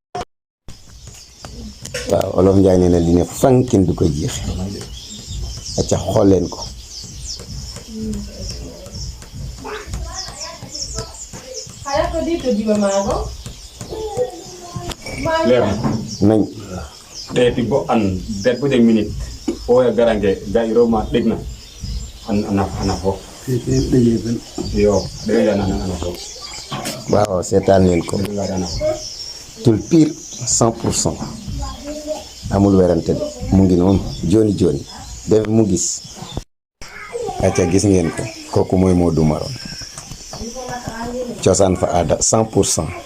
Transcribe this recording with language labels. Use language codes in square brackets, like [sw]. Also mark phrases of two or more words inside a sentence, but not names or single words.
[wo] waaw Olof Njaay nee na li ne fan kenn du ko jeexe acca xool leen ko nañ [srr] ɗeeti bo an det bo jeg minute o garange gayiroma ɗegna ana fof yo ɗegadana ana fof [wo] waaw seetaan leen ko [srr] ɗegadana [wo] tul pire 100% amul werante de mu ngi noonu joni joni def mu gis acca gis ngeen ko kooku mooy Modou Maron cosaan fa aada 100%